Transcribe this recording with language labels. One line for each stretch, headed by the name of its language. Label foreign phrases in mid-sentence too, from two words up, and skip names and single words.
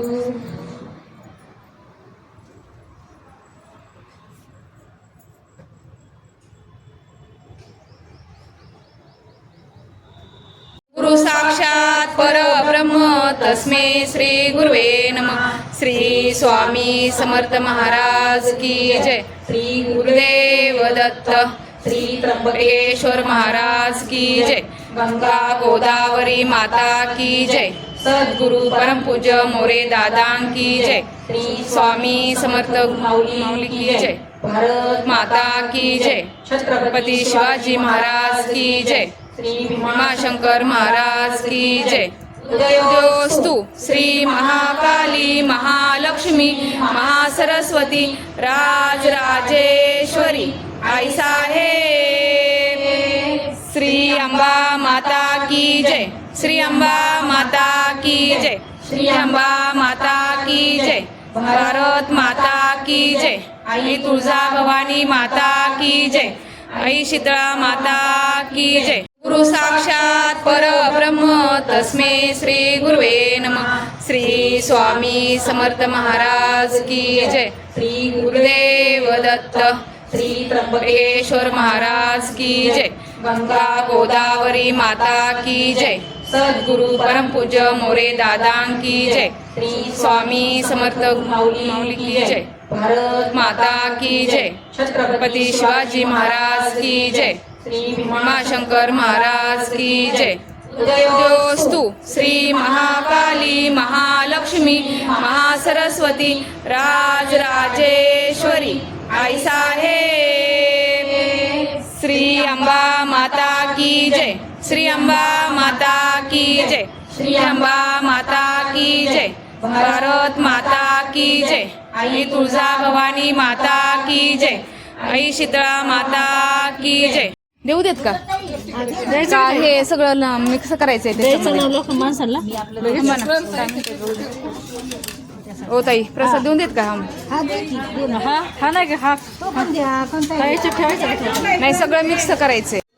Sanskrit: गुरु साक्षात परब्रह्म तस्मै श्री गुरुवे नमः.
Marathi: श्री स्वामी समर्थ महाराज की जय. श्री गुरुदेव दत्त. श्री त्र्यंबकेश्वर महाराज की जय. गंगा गोदावरी माता की जय. सद्गुरु परम पूज्य मोरे दादा की जय. श्री स्वामी समर्थ माऊली की जय. भारत माता की जय. छत्रपती शिवाजी महाराज की जय. श्री भीमाशंकर महाराज की जय. उदयोस्तु श्री महाकाली महालक्ष्मी महासरस्वती राजराजेश्वरी आई साहेब. श्री अंबा माता की जय. श्री अंबा माता की जय. श्री अंबा माता की जय. भारत माता की जय. आई तुळजा भवानी माता की जय. आई शीतळा माता की जय.
Sanskrit: गुरु साक्षात परब्रह्म तस्मै श्री गुरुवे नमः.
Marathi: श्री स्वामी समर्थ महाराज की जय. श्री गुरुदेव दत्त. श्री त्र्यंबकेश्वर महाराज की जय. गंगा गोदावरी माता की जय. सद्गुरु परम पूज्य मोरे दादा की जय. श्री स्वामी समर्थ माऊली की जय. भारत माता की जय. छत्रपती शिवाजी महाराज की जय. श्री भीमाशंकर महाराज की जय. उदयोस्तु श्री महाकाली महालक्ष्मी महासरस्वती राजराजेश्वरी आई साहेब. श्री अंबा माता की जय. श्री अंबा माता की जय. श्री अंबा माता की जय. भारत माता की जय. आई तुळजा भवानी माता की जय. आई शीतळा माता की जय. देऊ देत का हे सगळं मिक्स करायचंय ओ ताई प्रसाद देऊन देत का नाही सगळं मिक्स करायचंय.